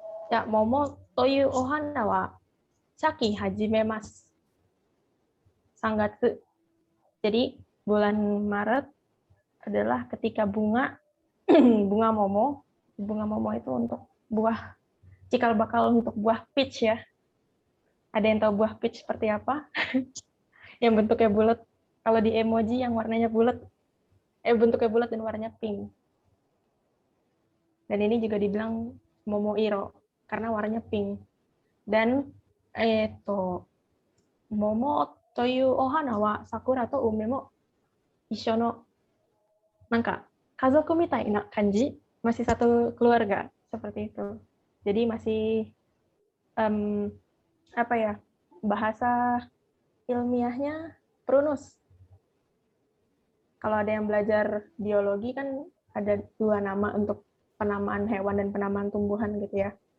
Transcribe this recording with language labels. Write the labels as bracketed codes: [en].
[ja] じゃあ、桃というお花は咲き始めます。 3月. [id] Jadi bulan Maret adalah ketika bunga bunga momo. Bunga momo itu untuk buah cikal bakal untuk buah peach ya. Ada yang tahu buah peach seperti apa? Yang bentuknya bulat. Kalau di emoji yang warnanya bulat, bentuknya bulat dan warnanya pink. Dan ini juga dibilang momoiro karena warnanya pink. [ja] Dan momo というお花は桜と梅も一緒のなんか家族みたいな感じ, [id] masih satu keluarga seperti itu. Jadi masih apa ya, bahasa ilmiahnya prunus. Kalau ada yang belajar biologi kan ada 2 nama untuk penamaan hewan dan penamaan tumbuhan gitu ya.